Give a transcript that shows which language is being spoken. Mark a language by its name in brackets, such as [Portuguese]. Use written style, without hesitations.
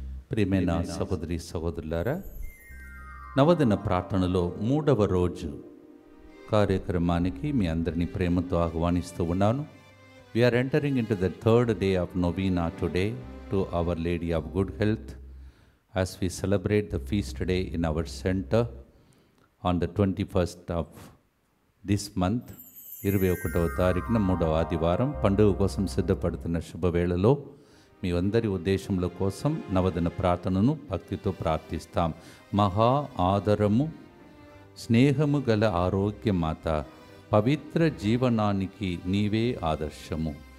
[Telugu] ప్రియమైన సహోదరి సహోదరులారా, నవదిన ప్రార్థనలో 3వ రోజు కార్యక్రమానికి మీ అందరినీ ప్రేమతో ఆహ్వానిస్తూ ఉన్నాను. [English] We are entering into the 3rd day of novena today to Our Lady of Good Health as we celebrate the feast day in our center on the 21st of this month. [Telugu] 21వ తారీఖున 3వ ఆదివారం పండుగ కోసం సిద్ధపడుతున్న శుభవేళలో మీ అందరి ఉద్దేశముల కోసం నవదిన ప్రార్థనను భక్తితో ప్రార్థిస్తాం. మహా ఆదరము స్నేహము గల ఆరోగ్యమాత, పవిత్ర జీవనానికి నీవే ఆదర్శము.